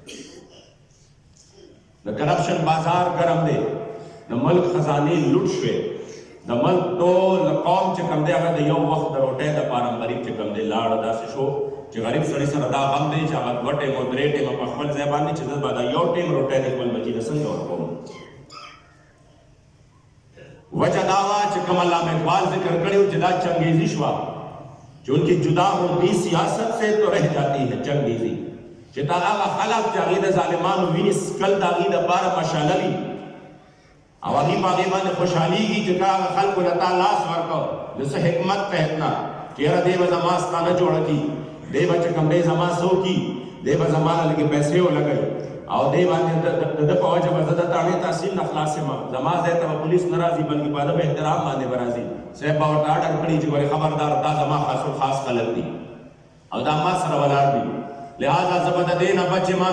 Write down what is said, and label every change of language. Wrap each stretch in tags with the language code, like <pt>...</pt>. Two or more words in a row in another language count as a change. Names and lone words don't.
<ps>د کرپشن بازار ګرم دی، د ملک خزانې لوټ شوې، د ملک ټول قوم چې کوم دی هغه د یو وخت د روټۍ دپاره غریب چې کوم دی لاړه داسې شو چې غریب سړي سره دا غم دی چې هغه 2 ټیمه 3 ټیمه په خپل ځای باندې چې زه به دا یو ټیم روټۍ د خپل بچي ته څنګه ورکوم. وجہ دا وه چې کوم علامه اقبال ذکر کړی و چې دا چنگیزی شوه چې</ps> <ur>ان کی جدا ہوتی سیاست سے تو رہ جاتی ہے چنگیزی،</ur> <ps>چې تا هغه خلک چې هغوی د ظالمانو وینې څکل د هغوی دپاره مشعله وي او هغوی په هغې باندې خوشحالېږي چې که هغه خلکو له تا لاس ورکړه د څه حکمت تحت نه چې یاره دی به زما ستا نه جوړه کړي، دی به چې کوم دی زما څه وکړي، دی به زما نه لږې پیسې ولګوي او دی باندې د ده په وجه به زه د تاڼې تحصیل نه خلاص یم، زما ځای ته به پولیس نه راځي بلکې په ده به احترام باندې به راځي، صاحب به ورته اډر کړي چې ولې خبردار دا زما خاص خلک دي او دا ما سره ولاړ دي، لہذا زه به د دې نه بچ یم.</ps>